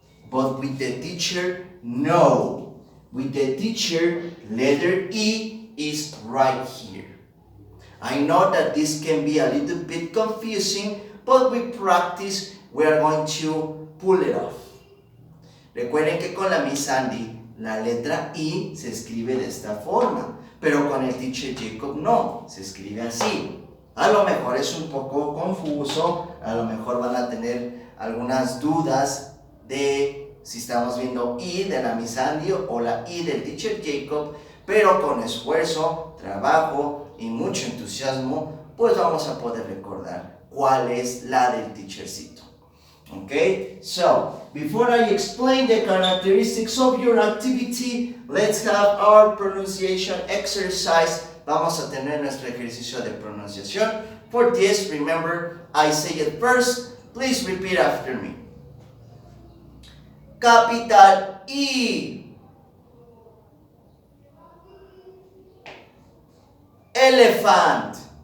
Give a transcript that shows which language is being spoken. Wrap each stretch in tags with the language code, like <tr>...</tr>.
<en>But with the teacher, no. With the teacher, letter E is right here. I know that this can be a little bit confusing, but with practice, we are going to pull it off.</en> <es>Recuerden que con la Miss Andy, la letra I se escribe de esta forma, pero con el teacher Jacob no, se escribe así. A lo mejor es un poco confuso, a lo mejor van a tener algunas dudas de si estamos viendo I de la Miss Andy o la I del teacher Jacob, pero con esfuerzo, trabajo y mucho entusiasmo, pues vamos a poder recordar cuál es la del teachercito.</es> <en>Okay, so before I explain the characteristics of your activity, let's have our pronunciation exercise.</en> <es>Vamos a tener nuestro ejercicio de pronunciación.</es> <en>For this, remember, I say it first. Please repeat after me. Capital E. Elephant.</en>